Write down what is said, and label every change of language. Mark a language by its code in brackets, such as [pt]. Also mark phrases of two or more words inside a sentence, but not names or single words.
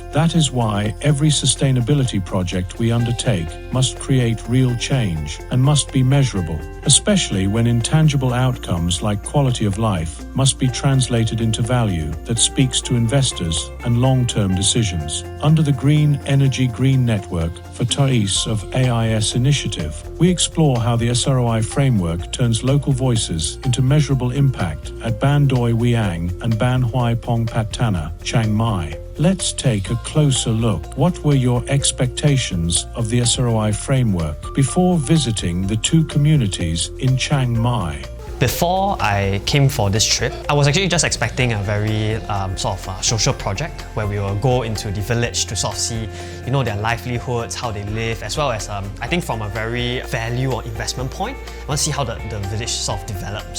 [en] That is why every sustainability project we undertake must create real change and must be measurable, especially when intangible outcomes like quality of life must be translated into value that speaks to investors and long-term decisions. Under the Green Energy Green Network for Ais of AIS initiative, we explore how the SROI framework turns local voices into measurable impact at Ban Doi Wiang and Ban Huai Pong Pat Tana, Chiang Mai. Let's take a closer look. What were your expectations of the SROI framework before visiting the two communities in Chiang Mai? Before I came for this trip, I was actually just expecting a very social project where we will go into the village to sort of see, their livelihoods, how they live, as well as I think from a very value or investment point, I want to see how the village sort of develops.